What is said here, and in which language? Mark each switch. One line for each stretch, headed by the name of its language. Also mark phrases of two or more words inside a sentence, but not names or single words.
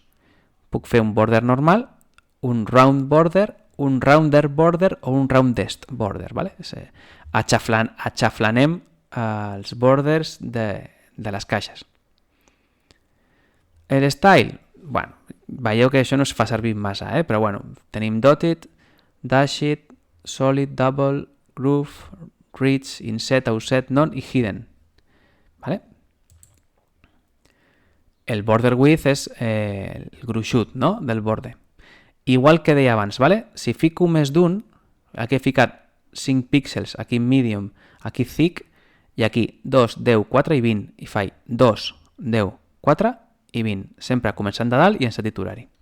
Catalan: Puc fer un border normal, un
English: round border,
Catalan: un
English: rounder border
Catalan: o un
English: roundest border.
Catalan: Vale? Aixaflanem els borders de les caixes. El style, bueno, veieu que això no es fa servir massa, però bueno, tenim
English: dotted, dashed, solid, double, groove, rich, inset, offset, none
Catalan: i hidden. Vale? El
English: border width
Catalan: és el gruixut, no? Del borde. Igual que deia abans, vale? Si fico més d'un, aquí he ficat 5 píxels, aquí medium, aquí thick, i aquí 2, 10, 4 i 20, i faig 2, 10, 4 i 20, sempre començant de dalt i en sentit horari.